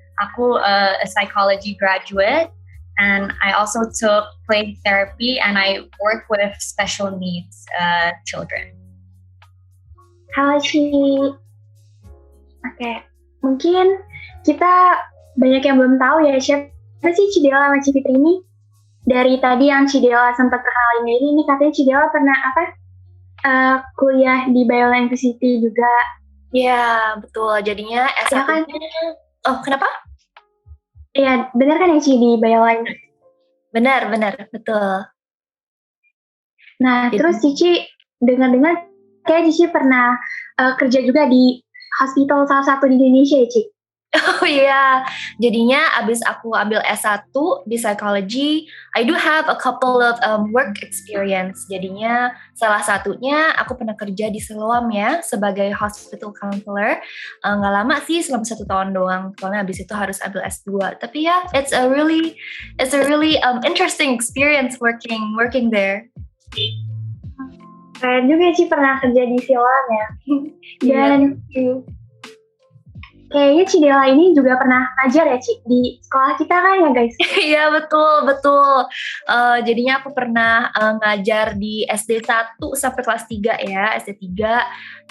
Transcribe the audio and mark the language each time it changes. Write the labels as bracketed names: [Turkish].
[English] Aku a psychology graduate, and I also took play therapy, and I work with special needs children. [Indonesian] Halo Ci. Oke, mungkin kita banyak yang belum tahu ya siapa sih Cidela sama Ci Fitri ini. Dari tadi yang Cidela sempat kenalin diri, ini katanya Cidela pernah kuliah di Biola University juga. Ya, betul. Jadinya S1. Ya kan? Oh, kenapa? Iya, benar kan ya Ci di Biola University? Benar, betul. Nah, terus Cici dengar-dengar kayak Cici pernah kerja juga di hospital salah satu di Indonesia ya, Ci? Oh iya, jadinya abis aku ambil S1 di psychology, I do have a couple of work experience. Jadinya salah satunya aku pernah kerja di Siloam ya, sebagai hospital counselor. Nggak lama sih, selama 1 tahun doang. Soalnya abis itu harus ambil S2. [English] Tapi ya, it's a really interesting experience working there. [Indonesian] Keren juga sih pernah kerja di Siloam ya. Dan kayaknya Cidela ini juga pernah ngajar ya Ci di sekolah kita kan ya guys? Iya betul. Jadinya aku pernah ngajar di SD 1 sampai kelas 3 ya, SD 3.